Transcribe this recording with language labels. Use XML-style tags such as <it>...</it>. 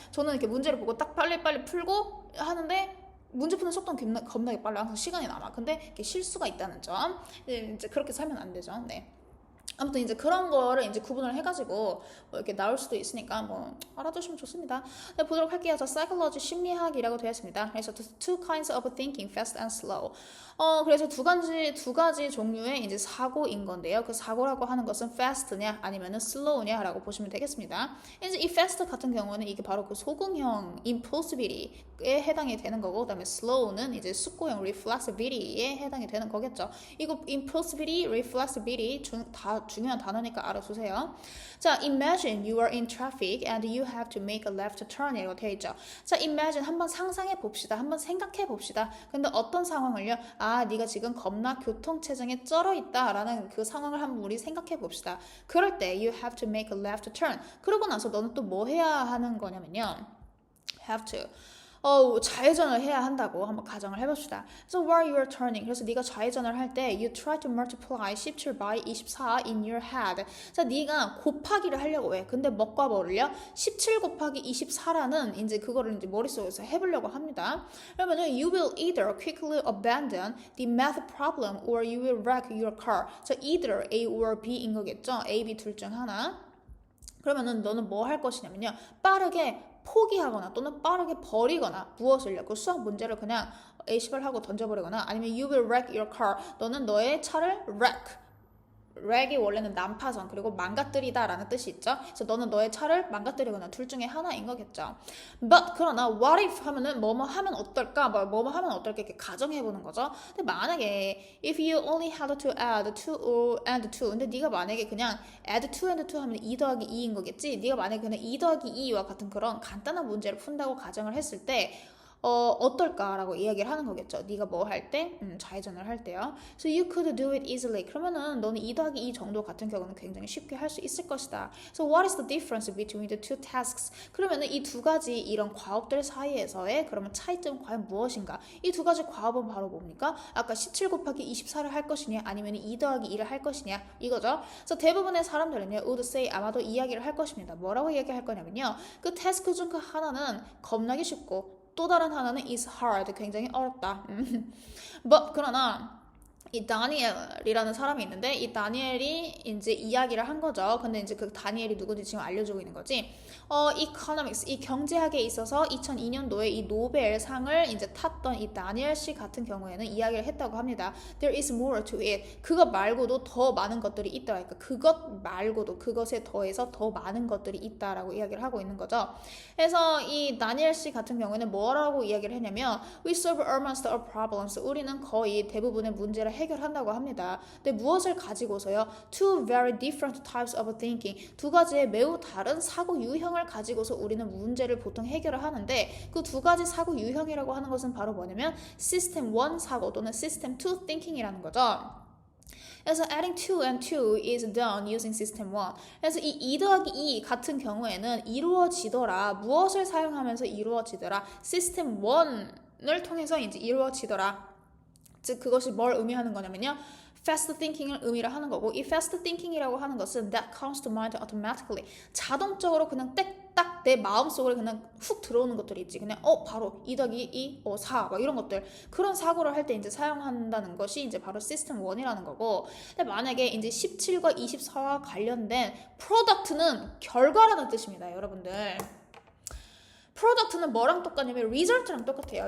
<ko>저는 이렇게 문제를 보고 딱 빨리빨리 풀고 하는데 문제 푸는 속도는 겁나게 빨라. 항상 시간이 남아. 근데 이렇게 실수가 있다는 점. 이제 그렇게 살면 안 되죠. 네. 아무튼 이제 그런 거를 이제 구분을 해가지고 뭐 이렇게 나올 수도 있으니까 뭐 알아두시면 좋습니다. 네, 보도록 할게요. 저 psychology 심리학이라고 되어 있습니다.</ko> <en>그래서 two kinds of thinking, fast and slow.</en> <ko>그래서 두 가지 종류의 이제 사고인 건데요. 그 사고라고 하는 것은 fast냐 아니면은 slow냐라고 보시면 되겠습니다. 이제 이 fast 같은 경우는 이게 바로 그 소금형 impulsivity에 해당이 되는 거고, 그다음에 slow는 이제 숙고형 reflexivity에 해당이 되는 거겠죠. 이거 impulsivity, reflexivity 다 중요한 단어니까 알아두세요.</ko> <en>자, imagine you are in traffic and you have to make a left turn</en> <ko>이라고 되어 있죠. 자, imagine 한번 상상해 봅시다. 한번 생각해 봅시다. 근데 어떤 상황을요? 네가 지금 겁나 교통체증에 쩔어 있다라는 그 상황을 한번 우리 생각해 봅시다.</ko> <en>그럴 때 you have to make a left turn.</en> <ko>그러고 나서 너는 또 뭐 해야 하는 거냐면요.</ko> <en>have to.</en> <ko>좌회전을 해야 한다고 한번 가정을 해봅시다.</ko> <en>So while you are turning,</en> <ko>그래서 네가 좌회전을 할 때</ko> <en>you try to multiply 17 by 24 in your head.</en> <ko>자, 네가 곱하기를 하려고 해. 근데 뭐과 뭐를요? 17 곱하기 24라는 이제 그거를 이제 머릿속에서 해보려고 합니다.</ko> <en>그러면은 you will either quickly abandon the math problem or you will wreck your car.</en> <ko>자, either A or B인 거겠죠? A, B 둘 중 하나. 그러면은 너는 뭐 할 것이냐면요. 빠르게 포기하거나 또는 빠르게 버리거나 무엇을요? 그 수학 문제를 그냥 A식을 하고 던져버리거나 아니면</ko> <en>you will wreck your car.</en> <ko>너는 너의 차를 wreck이 원래는 난파선 그리고 망가뜨리다 라는 뜻이 있죠. 그래서 너는 너의 차를 망가뜨리거나 둘 중에 하나인 거겠죠. But 그러나 what if 하면은 뭐뭐 하면 어떨까? 뭐뭐 하면 어떨까? 이렇게 가정해보는 거죠. 근데 만약에</ko> <en>if you only had to add 2 and 2</en> <ko>근데 네가 만약에 그냥 add 2 and 2 하면 2 더하기 2인 거겠지. 네가 만약에 그냥 2 더하기 2와 같은 그런 간단한 문제를 푼다고 가정을 했을 때 어떨까라고 이야기를 하는 거겠죠. 네가 뭐 할 때? 좌회전을 할 때요.</ko> <en>So you could do it easily.</en> <ko>그러면은 너는 2 더하기 2 정도 같은 경우는 굉장히 쉽게 할 수 있을 것이다.</ko> <en>So what is the difference between the two tasks?</en> <ko>그러면은 이 두 가지 이런 과업들 사이에서의 그러면 차이점은 과연 무엇인가? 이 두 가지 과업은 바로 뭡니까? 아까 17 곱하기 24를 할 것이냐 아니면 2 더하기 2를 할 것이냐 이거죠. 그래서 대부분의 사람들은요</ko> <en>would say</en> <ko>아마도 이야기를 할 것입니다. 뭐라고 이야기할 거냐면요. 그 태스크 중 그 하나는 겁나게 쉽고 또 다른 하나는</ko> <en>is hard,</en> <ko>굉장히 어렵다. But 그러나 이 다니엘이라는 사람이 있는데 이 다니엘이 이제 이야기를 한 거죠. 근데 이제 그 다니엘이 누군지 지금 알려주고 있는 거지. economics, 이 경제학에 있어서 2002년도에 이 노벨상을 이제 탔던 이 다니엘 씨 같은 경우에는 이야기를 했다고 합니다.</ko> <en>There is more to it.</en> <ko>그것 말고도 더 많은 것들이 있다. 그러니까 그것 말고도 그것에 더해서 더 많은 것들이 있다라고 이야기를 하고 있는 거죠. 그래서 이 다니엘 씨 같은 경우에는 뭐라고 이야기를 했냐면</ko> <en>We solve almost all problems.</en> <ko>우리는 거의 대부분의 문제를 해결한다고 합니다. 근데 무엇을 가지고서요?</ko> <en>Two very different types of thinking.</en> <ko>두 가지의 매우 다른 사고 유형을 가지고서 우리는 문제를 보통 해결을 하는데 그 두 가지 사고 유형이라고 하는 것은 바로 뭐냐면 System 1 사고 또는 System 2 thinking이라는 거죠.</ko> <en>그래서 adding 2 and 2 is done using system 1.</en> <ko>그래서 이 2 더하기 2 같은 경우에는 이루어지더라. 무엇을 사용하면서 이루어지더라? system 1을 통해서 이제 이루어지더라. 즉 그것이 뭘 의미하는 거냐면요. fast thinking을 의미를 하는 거고 이 fast thinking이라고 하는 것은</ko> <en>that comes to mind automatically</en> <ko>자동적으로 그냥 딱 내 마음속으로 그냥 훅 들어오는 것들이 있지 그냥 바로 2 더하기 2, 4 막 이런 것들 그런 사고를 할 때 이제 사용한다는 것이 이제 바로 시스템 1이라는 거고 근데 만약에 이제 17과 24와 관련된 product는 결과라는 뜻입니다 여러분들 프로덕트는 뭐랑 똑같냐면 result랑 똑같아요.</ko>